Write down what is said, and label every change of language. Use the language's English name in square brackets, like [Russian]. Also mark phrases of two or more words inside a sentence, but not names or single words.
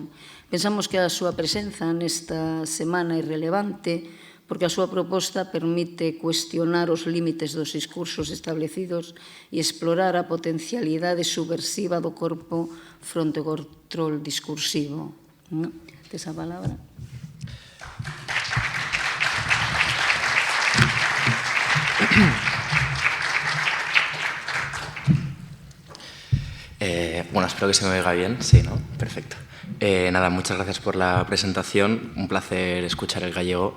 [Galician] Pensamos que a súa presenza nesta semana é relevante porque a súa proposta permite cuestionar os límites dos discursos establecidos e explorar a potencialidade subversiva do corpo fronte ao control discursivo. Tes a palabra? [Spanish] Bueno, espero que se me oiga bien. Sí, ¿no? Perfecto. Nada, muchas gracias por la presentación. Un placer escuchar el gallego.